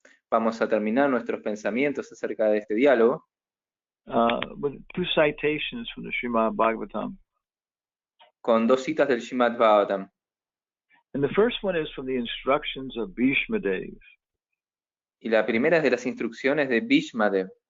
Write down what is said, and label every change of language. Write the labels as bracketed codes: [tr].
[es] vamos a terminar nuestros pensamientos acerca de este diálogo [en] with two citations from the Srimad Bhagavatam. [es] con dos citas del Srimad Bhagavatam. [en] And the first one is from the instructions of Bhishma Dev. [es] Y la primera es de las instrucciones de Bhishma Dev.